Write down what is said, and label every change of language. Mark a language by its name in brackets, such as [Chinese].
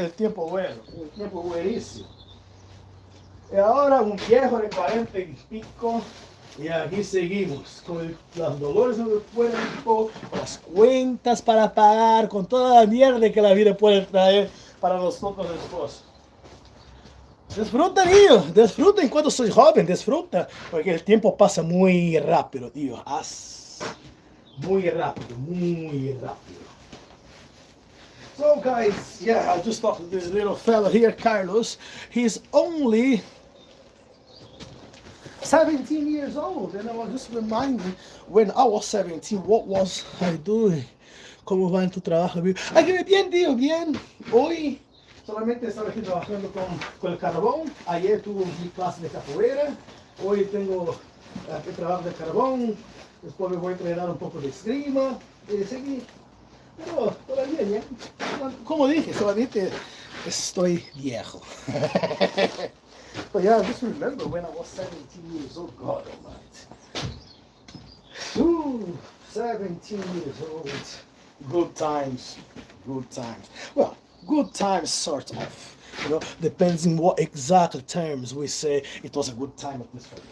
[Spanish] El tiempo bueno, el tiempo buenísimo. Y ahora un viejo de 40 y pico, y aquí seguimos, con los dolores en el cuerpo, con las cuentas para pagar, con toda la mierda que la vida puede traer para nosotros después. Disfruta, tío, disfruta [Portuguese] enquanto [Spanish] soy joven, disfruta, porque el tiempo pasa muy rápido, tío. Muy rápido, muy rápido. [English] So guys, yeah, I just talked to this little fella here, Carlos. He's only 17 years old, and I was just reminding when I was 17, what was I doing? [Spanish] ¿Cómo va en tu trabajo? Aquí bien, tío, bien. Hoy solamente estaba aquí trabajando con el carbón. Ayer tuve mi clase de capoeira. Hoy tengo que trabajar de carbón. Después me voy a entrenar un poco de esgrima. Y seguir. Pero todavía bien. Como dije, solamente estoy viejo. [English] But yeah, I just remember when I was 17 years old. God almighty. Ooh, 17 years old. Good times. Good times. Well, good times sort of. You know, depends on what exact terms we say it was a good time at least for me.